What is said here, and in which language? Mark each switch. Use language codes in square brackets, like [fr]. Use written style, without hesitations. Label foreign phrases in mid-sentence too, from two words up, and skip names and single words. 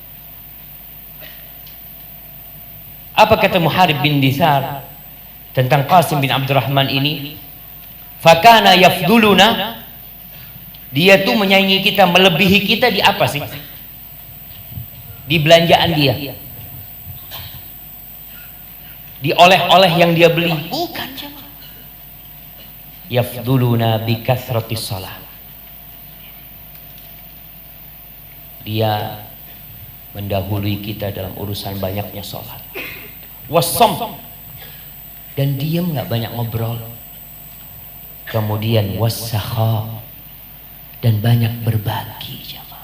[id] Apa kata Muharib bin Disar tentang Qasim bin Abdurrahman ini? [ar] فكان يفضلنا, [id] dia tuh menyaingi kita, melebihi kita di apa sih? Di belanjaan dia, di oleh-oleh yang dia beli, bukan. [ar] يفضلنا بكثرة الصلاة, [id] dia mendahului kita dalam urusan banyaknya sholat, wasom, dan diam, nggak banyak ngobrol, kemudian wasakha, dan banyak berbagi.